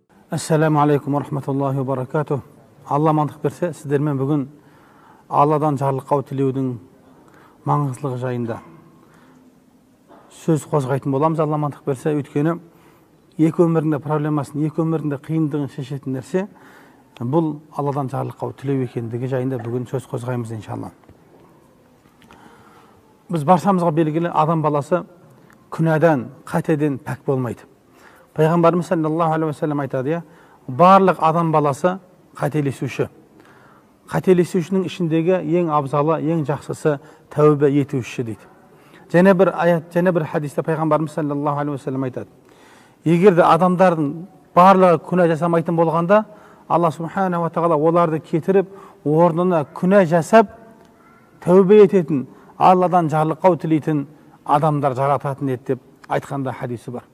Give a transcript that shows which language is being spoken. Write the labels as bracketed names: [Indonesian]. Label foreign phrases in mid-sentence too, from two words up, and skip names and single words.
[Arabic] السلام عليكم ورحمة الله وبركاته. [Kazakh] Алла мандық берсе, сіздермен бүгін Алладан жарлыққа тілеудің маңыздылығы жайында сөз қозғайтын боламыз. Алла мандық берсе, өйткені екі өмірінде проблемасын, екі өмірінде қиындығын шешетін нәрсе бұл Алладан жарлыққа тілеу екендігі жайында бүгін сөз қозғаймыз иншалла. Біз баршамызға белгілі, адам баласы күнәдан, қатеден пәк болмайды. Пайғамбарымыз [Arabic] صلى الله عليه وسلم [Kazakh] айтады, барлық адам баласы қателесуші. Қателесушінің ішіндегі ең абзалы, ең жақсысы тәубе етуші дейді. Және бір аят, және бір хадисте пайғамбарымыз [Arabic] صلى الله عليه وسلم [Kazakh] айтады, егер де адамдардың барлығы күнә жасамайтын болғанда, Алла [Arabic] سبحانه وتعالى [Kazakh] оларды кетіріп, орнына күнә жасап, тәубе ететін, Алладан жарлыққа тілейтін адамдар жарататын еді деп айтқанда хадисі бар.